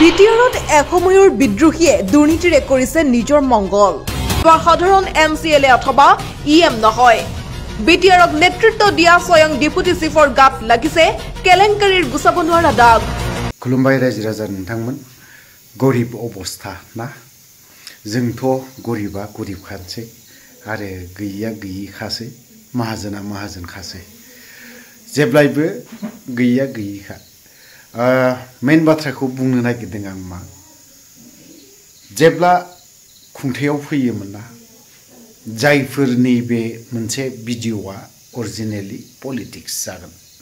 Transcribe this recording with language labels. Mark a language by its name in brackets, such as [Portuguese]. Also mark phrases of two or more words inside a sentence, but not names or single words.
[Assamese] বিটিআৰত এসময়ৰ বিদ্ৰোহীয়ে দুৰ্নীতিৰে কৰিছে নিজৰ মংগল বা সাধাৰণ এমচিএলএ অথবা ইএম নহয় বিটিআৰক নেতৃত্ব দিয়া স্বয়ং [English] deputy chief [Assamese] গাত লাগিছে কেলেংকাৰীৰ গুচাব নোৱাৰা দাগ [Bodo] खुलुमबाय रायजो राजा नोंथांमोन गरिब अबस्था ना जोंथ' गरिबा गरिबखानोसै आरो गैयिया गैयिखासै माहाजोना माहाजोनखासै जेब्लायबो गैयिया गैयिखा मेन बाथ्राखौ बुंनो नागिरदों आं मा जेब्ला खुंथायाव फैयोमोन ना जायफोरनि बे मोनसे भिडिअआ [English] originally politics [Bodo] जागोन